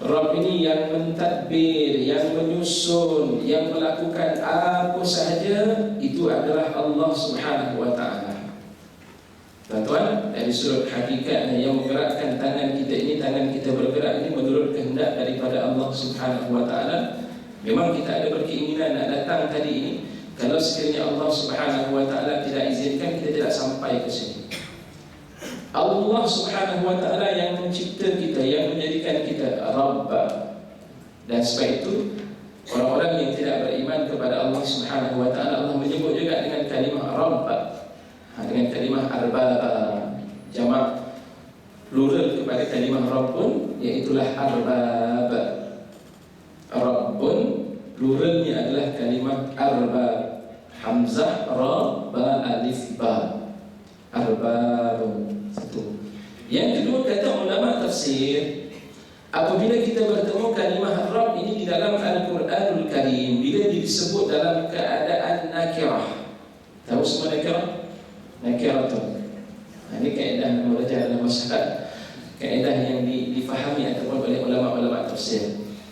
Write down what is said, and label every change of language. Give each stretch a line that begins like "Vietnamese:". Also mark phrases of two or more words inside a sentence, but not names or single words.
Malay: Rabb ini yang mentadbir, yang menyusun, yang melakukan apa sahaja, itu adalah Allah
Arabic: سبحانه وتعالى.
Malay: Tuan-tuan, dari sudut hakikatnya yang menggerakkan tangan kita ini, tangan kita bergerak ini menurut kehendak daripada Allah
Arabic: سبحانه وتعالى.
Malay: Memang kita ada berkeinginan nak datang tadi ini. Kalau sekiranya Allah
Arabic: سبحانه وتعالى
Malay: tidak izinkan, kita tidak sampai ke sini. Allah
Arabic: سبحانه وتعالى
Malay: yang mencipta kita, yang menjadikan kita Rabb. Dan sebab itu orang-orang yang tidak beriman kepada Allah
Arabic: سبحانه وتعالى,
Malay: Allah menyebut juga dengan kalimah Rabb, dengan kalimah Arbaba, jamak plural kepada kalimah Rabbun, iaitulah Arbab. Rabbun pluralnya adalah kalimah Arbab, hamzah ra ba alif ba, Arbabun. Satu. Yang kedua, kata ulama tafsir, apabila kita bertemu kalimah Rabb ini di dalam Al-Quranul Karim, bila disebut dalam keadaan nakirah. Tahu semua nakirah? Nakirah tu. Ini kaedah yang belajar dalam masyarakat, kaedah yang difahami ataupun oleh ulama-ulama tafsir.